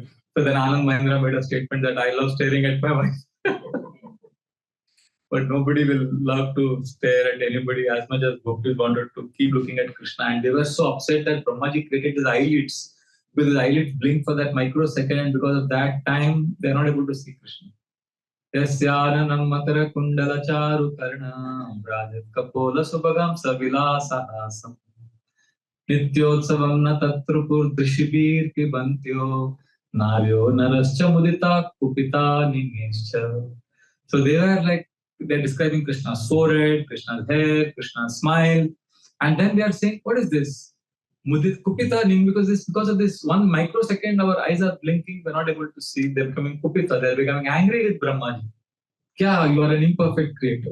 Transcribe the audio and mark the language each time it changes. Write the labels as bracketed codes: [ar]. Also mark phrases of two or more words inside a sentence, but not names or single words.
[en] So then Anand Mahindra made a statement that I love staring at my wife. But nobody will love to stare at anybody as much as Gopis wanted to keep looking at Krishna. And they were so upset that Brahmaji created his eyelids, because his eyelids blink for that microsecond, and because of that time, they are not able to see Krishna. [sa] यस्याननं मतर कुण्डल चारु कर्ण भ्राजत् कपोल सुभगं सविलासहासं नित्योत्सवं न ततृपुर् दृशिभिर् किबन्त्यो नार्यो नराश्च मुदिता कुपिता निमेश्च. [en] So they were like, they're describing Krishna's forehead, Krishna's hair, Krishna's smile. And then they are saying, what is this? [sa] मुदित कुपिता निङ्, [en] because of this one microsecond, our eyes are blinking, we're not able to see. They're becoming Kupita, they're becoming angry with Brahmaji. Kya, you are an imperfect creator.